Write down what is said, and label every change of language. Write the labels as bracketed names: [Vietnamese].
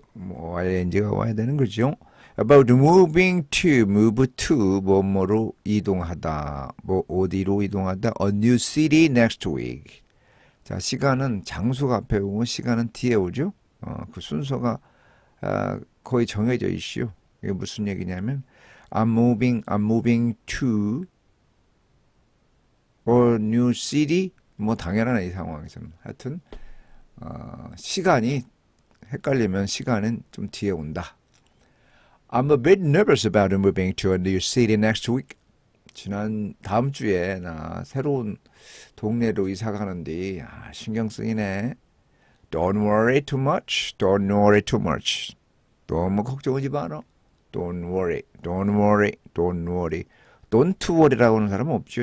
[Korean] ing가 와야 되는 거죠. [English] About moving to, move to, [Korean] 뭐뭐로 이동하다, 뭐 어디로 이동하다, [English] a new city next week. [Korean] 자, 시간은 장소가 앞에 오고 시간은 뒤에 오죠. 그 순서가 거의 정해져 있슈. 이게 무슨 얘기냐면 [English] I'm moving to a new city. [Korean] 뭐 당연하네 이 상황에서는. 하여튼 시간이 헷갈리면 시간은 좀 뒤에 온다. [English] I'm a bit nervous about moving to a new city next week. [Korean] 다음 주에 나 새로운 동네로 이사 가는데 신경 쓰이네. [English] Don't worry too much. Don't worry too much. [Korean] 너무 걱정하지 마라. [English] Don't worry. Don't worry. Don't worry. Don't worry [Korean] 라고 하는 사람은 없죠.